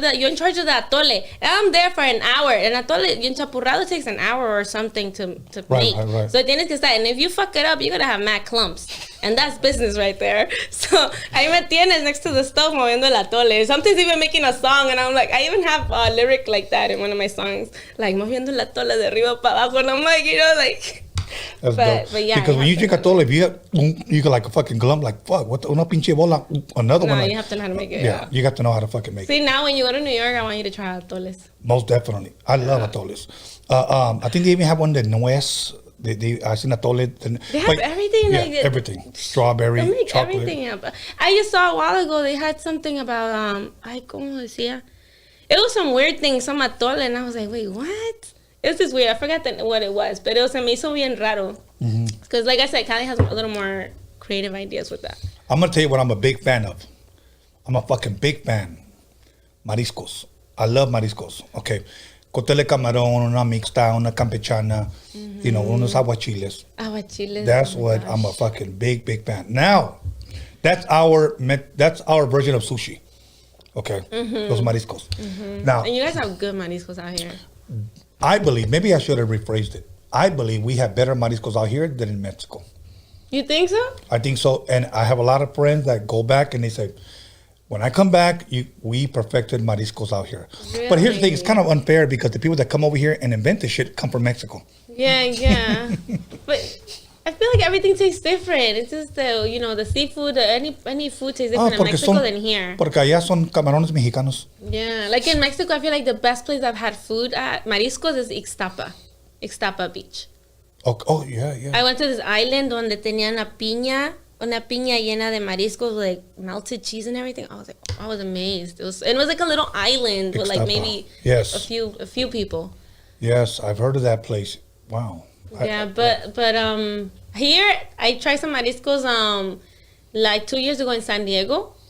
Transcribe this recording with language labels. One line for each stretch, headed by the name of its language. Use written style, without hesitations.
English: You're in charge of the atole. And I'm there for an hour. And atole, en chapurrado takes an hour or something to make. Right. So
Spanish: tienes que estar.
English: And if you fuck it up, you're going to have mad clumps. And that's business right there.
Spanish: So ahí me tienes
English: next to the stove
Spanish: moviendo el atole.
English: Sometimes even making a song. And I'm like, I even have a lyric like that in one of my songs.
Spanish: Like, moviendo el atole de arriba para abajo.
English: And I'm like, like... That's dope. But yeah, because when you drink atole, if you get like a fucking glump, like fuck, what
Spanish: una pinche bola,
English: another one. No, like, you have to know how to make it. Yeah, you got to know how to fucking make it. See, now when you go to New York, I want you to try atoles. Most definitely, I love atoles. I think they even have one that nuez. I seen atole. They have everything. Yeah, like everything. Strawberry, they make chocolate. Everything up. I just saw a while ago they had something about
Spanish: ¿cómo decía?
English: It was some weird thing, some atole, and I was like, wait, what? It was just weird. I forgot what it was, but
Spanish: se me hizo bien raro.
English: Because, like I said, Cali has a little more creative ideas with that. I'm going to tell you what I'm a big fan of. I'm a fucking big fan. Mariscos. I love mariscos. Okay.
Spanish: Cotele camarón, una mixta, una campechana, unos aguachiles. Aguachiles.
English: That's what I'm a fucking big fan. Now, that's our version of sushi. Okay. Los mariscos. Now, and you guys have good mariscos out here. I believe, maybe I should have rephrased it. I believe we have better mariscos out here than in Mexico. You think so? I think so. And I have a lot of friends that go back and they say, when I come back, we perfected mariscos out here. Really? But here's the thing, it's kind of unfair because the people that come over here and invent this shit come from Mexico. Yeah. But I feel like everything tastes different. It's just the seafood, any food tastes different in Mexico than here.
Spanish: Porque allá son camarones mexicanos.
English: Yeah, like in Mexico, I feel like the best place I've had food at, mariscos, is Ixtapa Beach. Oh, yeah. I went to this island
Spanish: donde tenían la piña una piña llena de mariscos,
English: like melted cheese and everything. I was amazed. It was like a little island with like maybe yes. a few people. Yes, I've heard of that place. Wow. Yeah, but here I tried some mariscos like 2 years ago in San Diego.